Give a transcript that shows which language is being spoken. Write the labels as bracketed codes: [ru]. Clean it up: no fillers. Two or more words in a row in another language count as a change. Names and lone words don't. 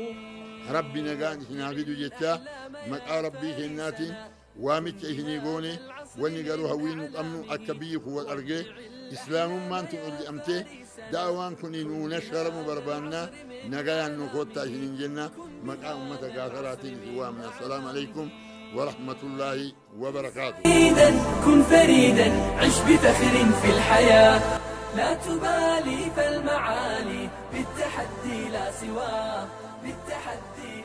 [om] Rabbi nagaan isin haa fidu jechaa maqaa rabbii kennaatiin waamicha isinii goone wanni garuu hawwiin nu qabnu akka biyyi kun wal argee islaamummaan tun ol jedhamtee daawaan kun nuu nasharamu barbaannaa nagayaan nu koottaa isiniin jenna maqaa ummata Gaasaraatiin isin waamna. [ar] السلام عليكم ورحمة الله وبركاته. كن فريدا عش بفخر في الحياة لا تبالي فالمعالي بالتحدي لا سواه بالتحدي